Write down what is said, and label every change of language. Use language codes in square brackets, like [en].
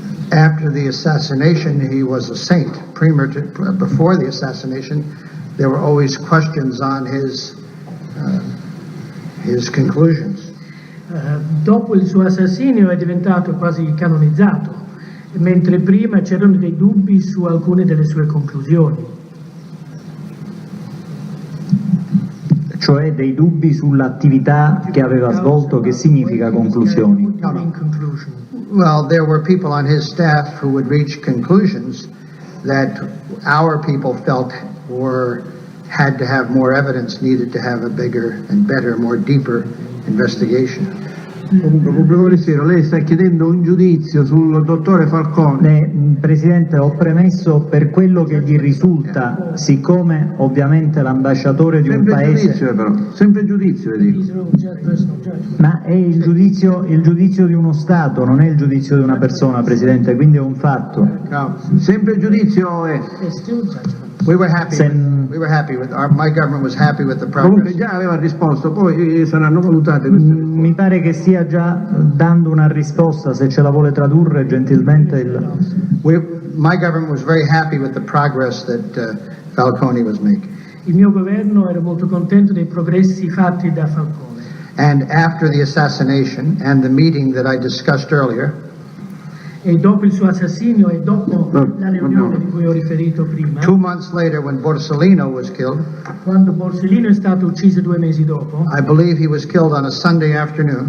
[en] After the assassination, he was a saint. Before the assassination, there were always questions on his conclusions. [it] Dopo il suo assassinio è diventato quasi canonizzato, mentre prima c'erano dei dubbi su alcune delle sue conclusioni. Cioè dei dubbi sull'attività che aveva svolto, che significa conclusioni? [en] Well, there were people on his staff who would reach conclusions that our people felt had to have more evidence, needed to have a bigger and better, more deeper investigation. [it] Comunque, pubblico ministero, lei sta chiedendo un giudizio sul dottore Falcone. Presidente, ho premesso per quello che gli risulta, siccome ovviamente l'ambasciatore di un paese... Giudizio, però. Sempre giudizio, le dico. Ma è il giudizio di uno Stato, non è il giudizio di una persona, Presidente, quindi è un fatto. No, sempre giudizio è... [en] We were happy with my government was happy with the progress. [it] Comunque già aveva risposto, poi saranno valutate queste risposte. Mi pare che stia già dando una risposta, se ce la vuole tradurre gentilmente [en] My government was very happy with the progress that Falcone was making. [it] Il mio governo era molto contento dei progressi fatti da Falcone. [en] And after the assassination and the meeting that I discussed earlier, [it] e dopo il suo assassinio e dopo la riunione di cui ho riferito prima, [en] 2 months later when Borsellino was killed, [it] quando Borsellino è stato ucciso 2 mesi dopo, [en] I believe he was killed on a Sunday afternoon.